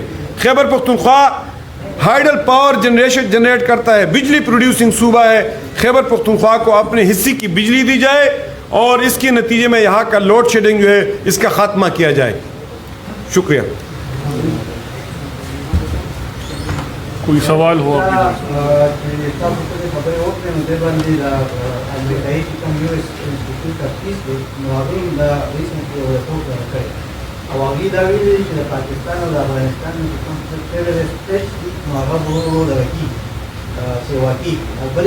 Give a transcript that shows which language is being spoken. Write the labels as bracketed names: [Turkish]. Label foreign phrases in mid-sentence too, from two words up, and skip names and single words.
[Urdu] خیبر پختونخوا [English] hydel power generate [Urdu] کرتا ہے، بجلی پروڈیوسنگ صوبہ ہے۔ خیبر پختونخوا کو اپنے حصے کی بجلی دی جائے اور اس کے نتیجے میں یہاں کا [English] load shedding [Urdu] جو ہے اس کا خاتمہ کیا جائے. شکریہ. کوئی سوال ہو [Pashto] او هغې دا ویلي چې د پاکستان او د افغانستان ټیررسټ نو هغه به دغه سیوا کېږي او بل یې